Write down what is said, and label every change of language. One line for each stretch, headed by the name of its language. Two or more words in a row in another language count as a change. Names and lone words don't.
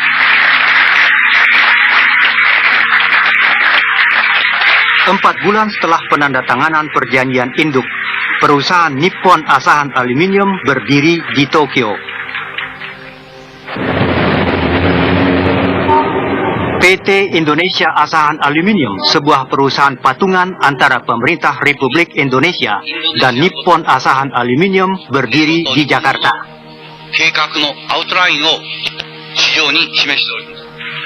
Indonesian: Empat bulan setelah penandatanganan perjanjian induk, perusahaan Nippon Asahan Aluminium berdiri di Tokyo. PT Indonesia Asahan Aluminium, sebuah perusahaan patungan antara pemerintah Republik Indonesia dan Nippon Asahan Aluminium, berdiri di Jakarta.
Japanese: 計画のアウトラインを市場に示しております。